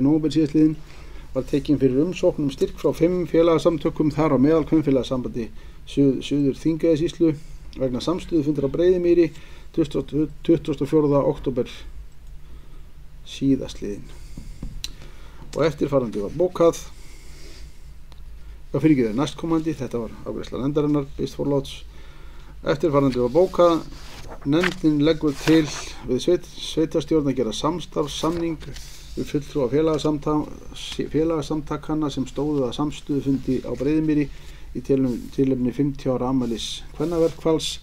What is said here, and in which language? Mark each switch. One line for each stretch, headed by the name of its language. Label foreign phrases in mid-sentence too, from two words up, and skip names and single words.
Icelandic: nóvember síðastliðinn var tekin fyrir umsókn styrk frá 5 félagasamtökum, þar á meðal Kvenfélagasambandi Suður Þingeyjarsýslu vegna samstöðufundar á Breiðimýri 24. október síðastliðinn. Og eftirfarandi var bókað. Næstkomandi, þetta var afgreiðsla nefndarinnar, based for lots. Eftirfarandi var bókað. Nefndin leggur til við sveitarstjórn að gera samstarfssamning við fulltrúa félagasamtakanna sem stóðu að samstöðufundi á Breiðimýri í tilefni 50 ára afmælis kvennaverkfalls.